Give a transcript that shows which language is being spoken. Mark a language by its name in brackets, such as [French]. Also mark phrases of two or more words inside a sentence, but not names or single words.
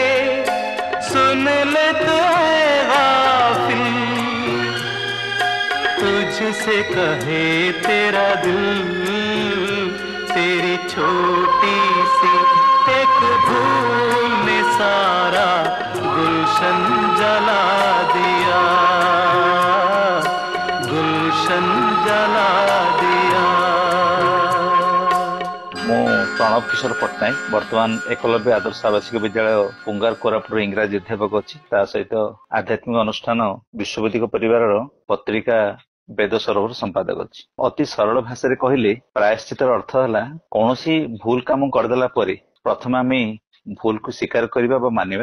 [Hindi] सुन ले तो है गाफिल, तुझसे कहे तेरा दिल। तेरी छोटी सी एक भूल ने सारा गुलशन जला दिया, गुलशन जला दिया। [Odia] ମୁଁ ପ୍ରଣବ କିଶୋର ପଟ୍ଟନାୟକ ବର୍ତ୍ତମାନ ଏକଲବ୍ୟ ଆଦର୍ଶ ଆବାସିକ ବିଦ୍ୟାଳୟ ପୁଙ୍ଗାର କୋରାପୁଟ ଇଂରାଜୀ ଅଧ୍ୟାପକ ଅଛି। ତା ସହିତ ଆଧ୍ୟାତ୍ମିକ ଅନୁଷ୍ଠାନ ବିଶ୍ୱବୈଦିକ ପରିବାରର ପତ୍ରିକା ବେଦ ସରୋବର ସମ୍ପାଦକ ଅଛି। ଅତି ସରଳ ଭାଷାରେ କହିଲେ ପ୍ରାୟଶ୍ଚିତର ଅର୍ଥ ହେଲା କୌଣସି ଭୁଲ କାମ କରିଦେଲା ପରେ ପ୍ରଥମେ ଆମେ ଭୁଲକୁ ସ୍ୱୀକାର କରିବା ବା ମାନିବା।